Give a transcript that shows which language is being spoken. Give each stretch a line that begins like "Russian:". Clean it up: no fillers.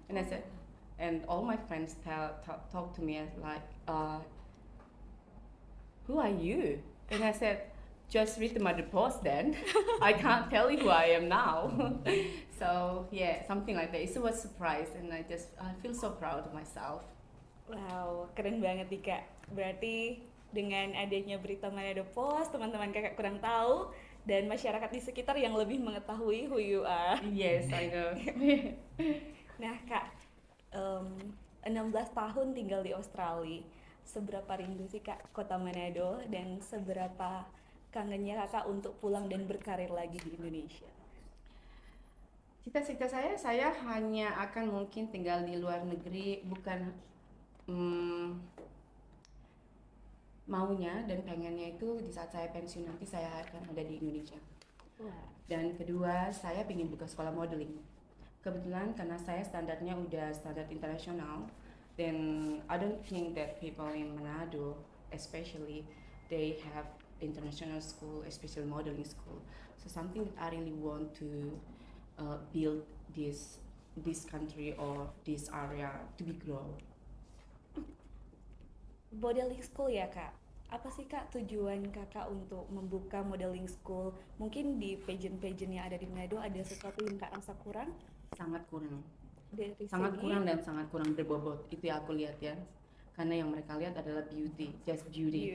English: And I said, and all my friends talk to me as like, "Who are you?" And I said, "Just read the Mother Post then. I can't tell you who I am now." So yeah, something like that. It was a surprise, and I feel so proud of myself.
Indonesian: Wow, keren banget nih Kak. Berarti dengan adanya berita Manado Post, teman-teman Kakak kurang tahu dan masyarakat di sekitar yang lebih mengetahui
English: who you are. Yes, I know.
Indonesian: Nah Kak, 16 tahun tinggal di Australia. Seberapa rindu sih Kak kota Manado dan seberapa kangennya Kakak untuk pulang dan berkarir lagi di Indonesia? Cita-cita saya hanya akan mungkin tinggal di luar negeri, bukan maunya dan pengennya itu di saat saya pensiun nanti saya akan ada di Indonesia. Wah. Dan kedua, saya ingin buka sekolah modeling. Kebetulan karena saya standarnya udah standar internasional,
English: then I don't think that people in Manado especially they have international school, especially modeling school. So something that I really want to build this country or this area to be grow.
Indonesian: modeling school ya kak. Apa sih kak tujuan kakak untuk membuka modeling school? Mungkin di pageant-pageant yang ada di Manado ada sesuatu yang kak rasa kurang Sangat kurang. dari Sangat segi? kurang dan sangat kurang berbobot. Itu yang aku lihat ya. Karena yang mereka lihat adalah beauty, just beauty